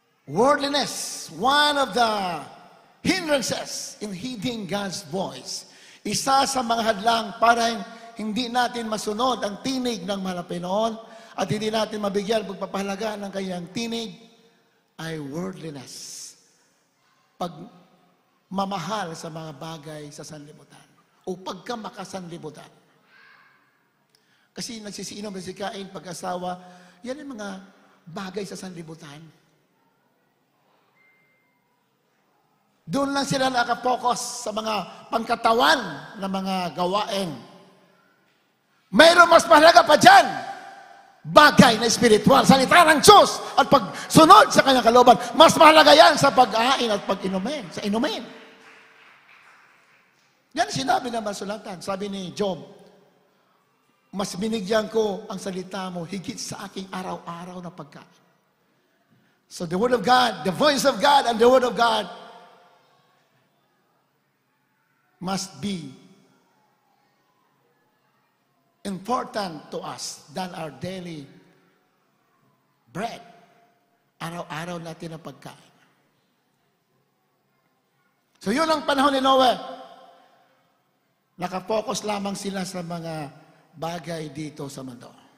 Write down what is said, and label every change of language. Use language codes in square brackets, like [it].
[en] Worldliness, one of the hindrances in heeding God's voice. [tl] Isa sa mga hadlang para hindi natin masunod ang tinig ng mahal na Panginoon at hindi natin mabigyan pagpapahalaga ng kanyang tinig ay worldliness. Pagmamahal sa mga bagay sa sanlibutan o pagkamakasanlibutan. Kasi nagsisiinom, nagsikain, pag-asawa, yan ang mga bagay sa sanlibutan. Doon lang sila nakapokus sa mga pangkatawan na mga gawain. Mayroon mas mahalaga pa dyan. Bagay na espiritual, salita ng Diyos at pagsunod sa kanyang kalooban. Mas mahalaga yan sa pag-ain at pag-inumin, sa inumin. Yan sinabi ng masulatan. Sabi ni Job, mas binigyan ko ang salita mo higit sa aking araw-araw na pagkain. [en] So the Word of God, the voice of God, and the Word of God must be important to us than our daily bread. [tl] Araw-araw natin ang pagkain. So yun ang panahon ni Noe. Nakapokus lamang sila sa mga bagay dito sa mundo.